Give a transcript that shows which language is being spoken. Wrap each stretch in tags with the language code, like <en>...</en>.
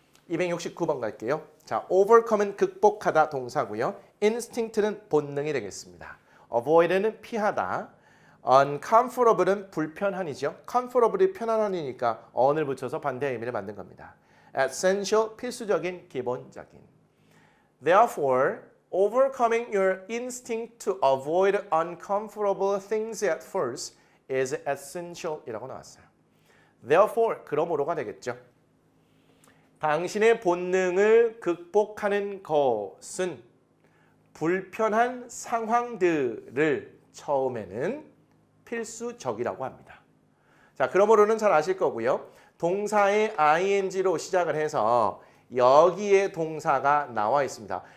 <ko>269번 갈게요. 자, overcome은 극복하다 동사고요. instinct는 본능이 되겠습니다. avoid는 피하다. uncomfortable은 불편한이죠. comfortable이 편안한이니까 on을 붙여서 반대의 의미를 만든 겁니다. essential, 필수적인, 기본적인.</ko> <en>Therefore, overcoming your instinct to avoid uncomfortable things at first is essential</en> <ko>이라고 나왔어요. Therefore, 그러므로가 되겠죠. 당신의 본능을 극복하는 것은 불편한 상황들을 처음에는 필수적이라고 합니다. 자, 그러므로는 잘 아실 거고요. 동사의 ing로 시작을 해서 여기에 동사가 나와 있습니다.</ko>